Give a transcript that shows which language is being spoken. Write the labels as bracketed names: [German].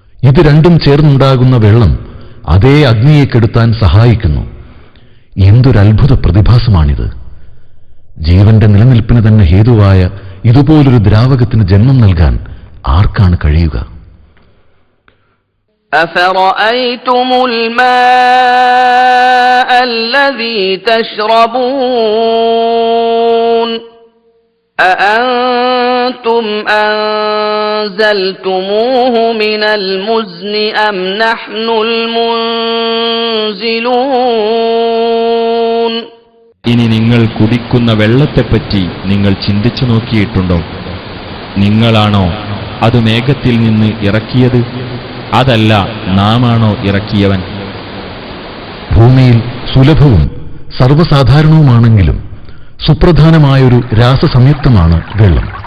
[Malayalam] ഇത് രണ്ടും ചേർന്നുണ്ടാകുന്ന വെള്ളം അതേ അഗ്നിയെ കെടുത്താൻ സഹായിക്കുന്നു. എന്തൊരത്ഭുത പ്രതിഭാസമാണിത്! ജീവന്റെ നിലനിൽപ്പിന് തന്നെ ഹേതുവായ ഇതുപോലൊരു ദ്രാവകത്തിന് ജന്മം നൽകാൻ ആർക്കാണ് കഴിയുക? [Arabic] أفرأيتم الماء الذي تشربون أأنتم أنزلتموه من المزن أم نحن المنزلون. [Malayalam] ഇനി നിങ്ങൾ കുടിക്കുന്ന വെള്ളത്തെപ്പറ്റി നിങ്ങൾ ചിന്തിച്ചു നോക്കിയിട്ടുണ്ടോ? നിങ്ങളാണോ അത് മേഘത്തിൽ നിന്ന് ഇറക്കിയത്? അതല്ല, നാമാണോ ഇറക്കിയവൻ? ഭൂമിയിൽ സുലഭവും സർവ്വസാധാരണവുമാണെങ്കിലും സുപ്രധാനമായൊരു രാസസംയുക്തമാണ് വെള്ളം.